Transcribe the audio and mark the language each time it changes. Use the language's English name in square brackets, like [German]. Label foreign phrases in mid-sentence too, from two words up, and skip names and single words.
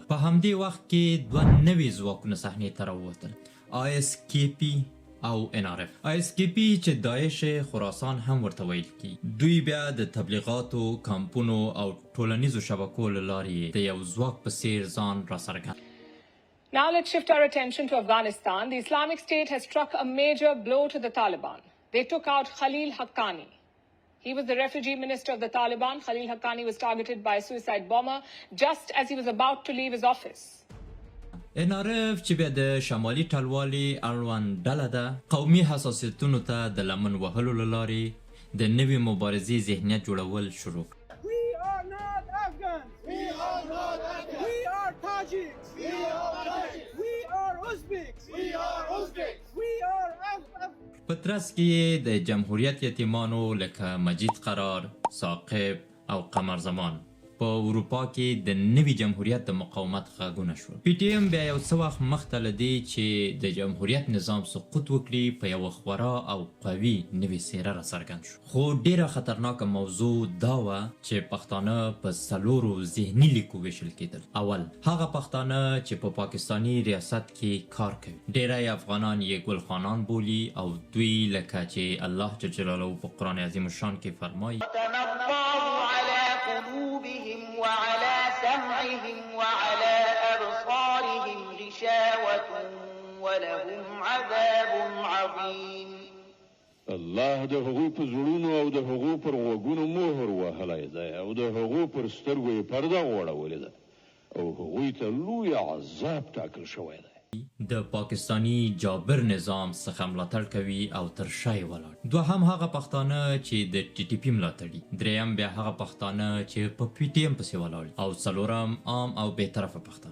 [Pashto] په همدې وخت کې دوه نوي ځواکونه صحنې ته راووتل، ISKP او NRF. ISKP چې داعش خراسان هم ورته ویل کی، دوی بیا د تبلیغاتو، کمپونو او ټولنیزو شبکو له لارې د یو ځواک په څیر ځان راڅرګند. [English] Now let's shift our attention to Afghanistan. The Islamic State has struck a major blow to the Taliban. They took out Khalil Haqqani. He was the refugee minister of the Taliban. Khalil Haqqani was targeted by a suicide bomber just as he was about to leave his office. [Pashto] NRF چې بیا د شمالي ټلوالې اړوند ډله ده، قومي حساسیتونو ته د لمن وهلو له لارې د نوې مبارزې ذهنیت جوړول شروع کړ. [English] We are not Afghans. We are not Afghans. We are Tajiks. We are Tajiks. We are Uzbeks. We are Uzbeks. We are [Pashto] په ترڅ کې د جمهوریت یتیمانو لکه مجید قرار، ثاقب او قمر زمان په اروپا کې د نوي جمهوریت د مقاومت غږونه شول. پی ټی ایم بیا یو څه وخت مخته له دې چې د جمهوریت نظام سقوط وکړي په یوه خورا او قوي نوې څېره راڅرګند شو. خو ډیره خطرناکه موضوع دا وه چې پښتانه په 4 ذهني لیکو ویشل کېدل. اول هغه پښتانه چې په پاکستاني ریاست کې کار کوي، ډیری افغانان یې ګلخانان بولي او دوی لکه چې الله جل جلاله په قرآن عظیم الشان کې فرمایي [Arabic] وعلى سمعهم وعلى أبصارهم غشاوة ولهم عذاب عظيم. [Pashto] الله د هغوی په زړونو او د هغوی پر غوږونو مهر وهلی دی او د هغوی پر سترګو یې پرده غوړولې ده او هغوی ته لوی عذاب ټاکل شوی دی. د پاکستانی جابر نظام څخه ملاتړ کوي او تر شا یې ولاړ. دوهم هغه پښتانه چې د ټي ټي پي ملاتړي، دریم بیا هغه پښتانه چې په پی ټي ایم پسې ولاړ او څلورم عام او بې طرفه پښتانه.